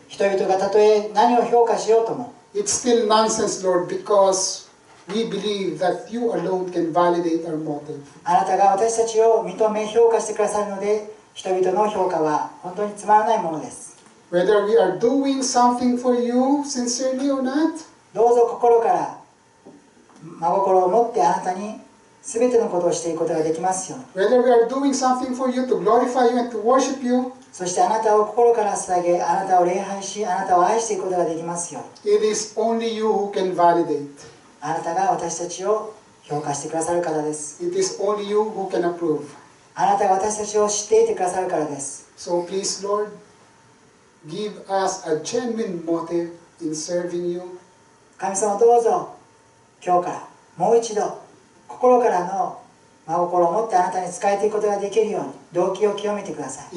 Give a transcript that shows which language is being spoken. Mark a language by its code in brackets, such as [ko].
[ja] 人々がたとえ何を評価しようとも、 [en] it's still nonsense, Lord, because we believe that you alone can validate our motive. [ja] あなたが私たちを認め評価してくださるので、人々の評価は本当につまらないものです。 [en] Whether we are doing something for you sincerely or not, [ja] どうぞ心から真心を持ってあなたに全てのことをしていくことができますように。 [en] whether we are doing something for you to glorify you and to worship you, [ja] そしてあなたを心から捧げ、あなたを礼拝し、あなたを愛していくことができますように。 [en] it is only you who can validate. [ja] あなたが私たちを評価してくださる方です。 [en] It is only you who can approve. [ja] あなたが私たちを知っていてくださるからです。 [en] So please, Lord, give us a genuine motive in serving you. [ja] 神様どうぞ今日からもう一度心からの真心を持ってあなたに仕えていくことができるように動機を清めてください。